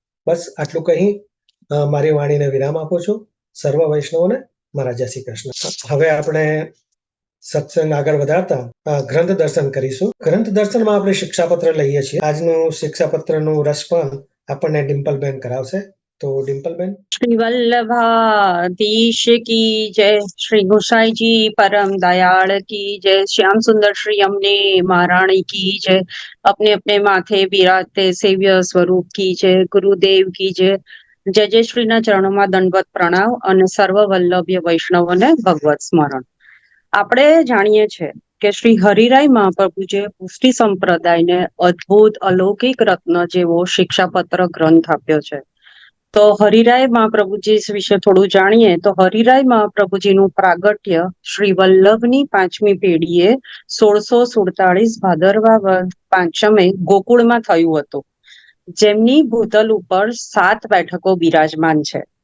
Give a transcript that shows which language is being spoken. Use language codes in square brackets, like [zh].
[gu] બસ આટલું કહી મારી વાણીને વિરામ આપું છું. સર્વ વૈષ્ણવોને મારા જય શ્રી કૃષ્ણ. હવે આપણે સત્સંગ આગળ વધારતા ગ્રંથ દર્શન કરીશું. ગ્રંથ દર્શનમાં આપણે શિક્ષાપત્ર લઈએ છીએ. આજનું શિક્ષાપત્રનું રસપાન આપણને ડિમ્પલબેન કરાવશે. તો ડિમ્પલબેન. [hi] श्री वल्लभाधीश की जय, श्री गोसाई जी परम दयाल की जय, श्याम सुंदर श्री अम्ने महारानी की जय, अपने अपने माथे बिराजते सेव्य स्वरूप की जय, गुरुदेव की जय. जय जय श्रीना [gu] ચરણોમાં દંડવત પ્રણામ અને સર્વ વલ્લભ્ય વૈષ્ણવોને ભગવત સ્મરણ. આપણે જાણીએ છીએ કે શ્રી હરિરાય મહાપ્રભુજીએ પુષ્ટિ સંપ્રદાયને અદ્ભુત અલૌકિક રત્ન જેવો શિક્ષાપત્ર ગ્રંથ આપ્યો છે. તો હરિરાય મહાપ્રભુજી વિશે થોડું જાણીએ તો હરિરાય મહાપ્રભુજીનું પ્રાગટ્ય શ્રી વલ્લભની 5મી પેઢીએ 1647 ભાદરવા વદ 5મે ગોકુળમાં થયું હતું, જેમની ભૂતલ ઉપર 7 બેઠકો બિરાજમાન છે.